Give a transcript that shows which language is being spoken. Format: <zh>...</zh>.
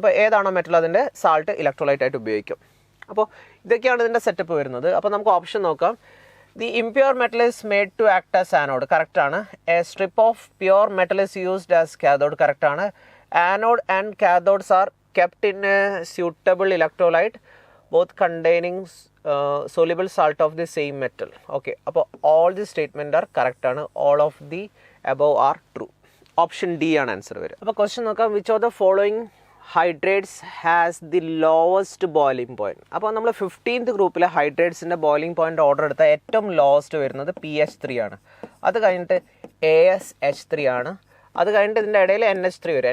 <ml>അപ്പോൾ ഏതാണോ മെറ്റൽ അതിൻ്റെ സാൾട്ട് ഇലക്ട്രോലൈറ്റായിട്ട് ഉപയോഗിക്കും. അപ്പോൾ ഇതൊക്കെയാണ് ഇതിൻ്റെ സെറ്റപ്പ് വരുന്നത്. അപ്പോൾ നമുക്ക് ഓപ്ഷൻ നോക്കാം.</ml> <en>The impure metal is made to act as anode, കറക്റ്റാണ്. A strip of pure metal is used as cathode, കറക്റ്റാണ്. Anode and cathodes are kept in a suitable electrolyte both containing soluble salt of the same metal. Okay, അപ്പോൾ all the statement are correct ആണ്. all of the above are true.</en> <ml>Option D ആണ് answer വരിക. അപ്പോൾ question നോക്കാം.</ml> <en>Which of the following hydrates has the lowest boiling point.</en> <ml>അപ്പോൾ നമ്മൾ 15th ഗ്രൂപ്പിലെ ഹൈഡ്രേറ്റ്സിൻ്റെ boiling point order എടുത്താൽ ഏറ്റവും ലോവസ്റ്റ് വരുന്നത് pH3 ആണ്. അത് കഴിഞ്ഞിട്ട് ASH3 ആണ്. അത് കഴിഞ്ഞിട്ട് ഇതിൻ്റെ ഇടയിൽ NH3 വരും.</ml>